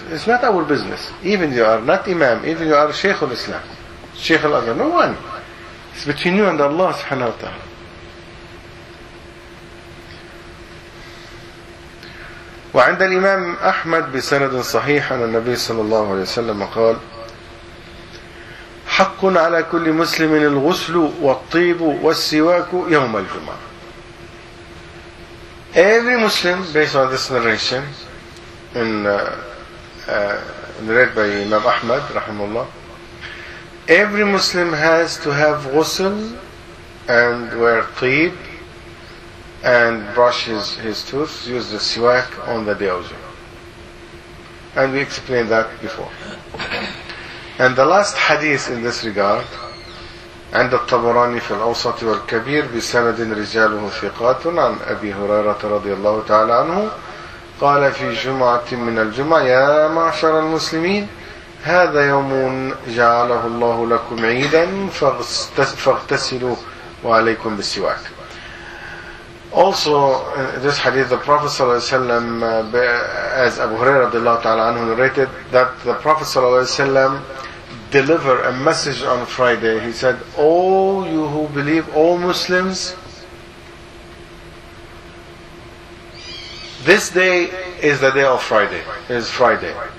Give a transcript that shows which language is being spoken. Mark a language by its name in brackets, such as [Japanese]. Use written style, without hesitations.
[English] It's not our business. Even you are not Imam, even you are Sheikh of Islam, Sheikh al-Azhar, no one. It's between you and Allah subhanahu wa ta'ala. [Arabic] وعند الإمام أحمد بسند صحيح عن النبي صلى الله عليه وسلم قال حق على كل مسلم الغسل والطيب والسواك يوم الجمعة. [English] Every Muslim, based on this narration, narrated by Imam Ahmad, rahimahullah, every Muslim has to have ghusl and wear tib and brush his tooth, use the siwak on the day of Jum'ah. And we explained that before. And the last hadith in this regard, [Arabic] عند الطبراني في الأوسط والكبير بسند رجاله ثقات عن أبي هريرة رضي الله تعالى عنه قال في جمعة من الجمعة يا معشر المسلمين هذا يوم جعله الله لكم عيدا فاغتسلوا وعليكم بالسواك. [English] Also in this hadith, the Prophet [Arabic] صلى الله عليه وسلم, [English] as Abu Hurairah [Arabic] رضي الله تعالى عنه [English] narrated, that the Prophet صلى الله عليه وسلم deliver a message on Friday. He said, all you who believe, all Muslims, this day is the day of Friday. It is Friday.